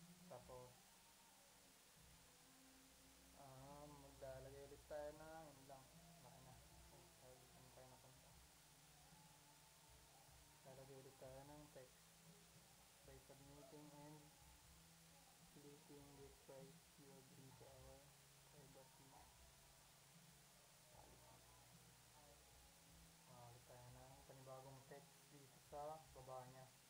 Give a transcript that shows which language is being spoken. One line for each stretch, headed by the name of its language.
Filipino: Tapos maglalagay ulit tayo ng yun lang. Laki na. Saan tayo napunta? Lalagay ulit tayo ng text.
English: By submitting and clicking get price, you agree to our privacy policy.
Filipino: Ulit tayo ng panibagong text dito sa baba niya.